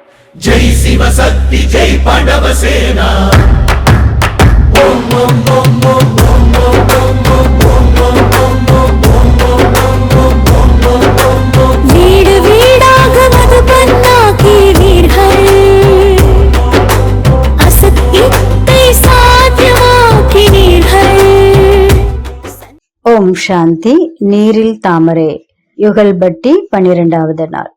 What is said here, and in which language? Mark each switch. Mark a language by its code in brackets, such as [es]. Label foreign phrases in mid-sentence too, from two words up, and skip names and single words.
[hi] जय शिव शक्ति जय पांडव सेना। [sa] ओम ओम ओम ओम ओम ओम ओम [ta] வீடு வீடாக மதுபன்னாக்கி வீர்கள் அசத்தியத்தை சாத்தியமாக்கினீர்கள். ஓம் சாந்தி. நீரில் தாமரை யுகல்பட்டி 12வது நாள்.